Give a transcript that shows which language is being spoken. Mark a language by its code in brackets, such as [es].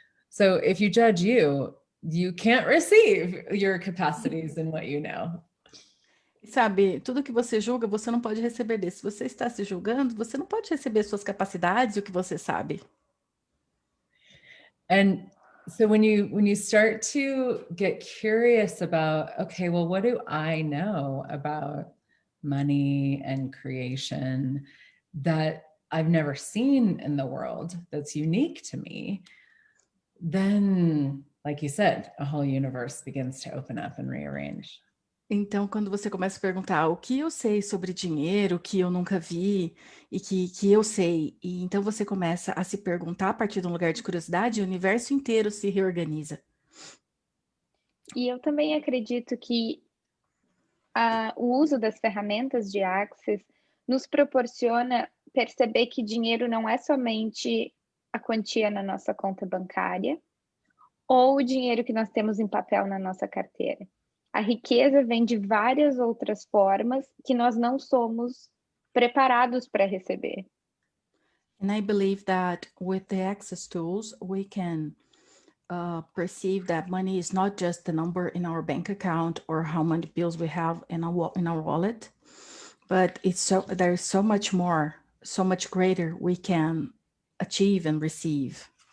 [en] So if you judge you can't receive your capacities and what you know. [pt] Sabe, tudo que você julga, você não pode receber desse. Se você está se julgando, você não pode receber suas capacidades e o que você sabe. [en] And so when you start to get curious about, okay, well, what do I know about money and creation that I've never seen in the world that's unique to me, then, like you said, a whole universe begins to open up and rearrange. [pt] Então, quando você começa a perguntar o que eu sei sobre dinheiro, que eu nunca vi e que eu sei, e então você começa a se perguntar a partir de um lugar de curiosidade, o universo inteiro se reorganiza. E eu também acredito que o uso das ferramentas de Access nos proporciona perceber que dinheiro não é somente a quantia na nossa conta bancária ou o dinheiro que nós temos em papel na nossa carteira. A riqueza vem de várias outras formas que nós não somos preparados para receber. [en] And I believe that with the access tools, we can perceive that money is not just the number in our bank account or how many bills we have in our wallet, but there is so much more, so much greater we can achieve and receive.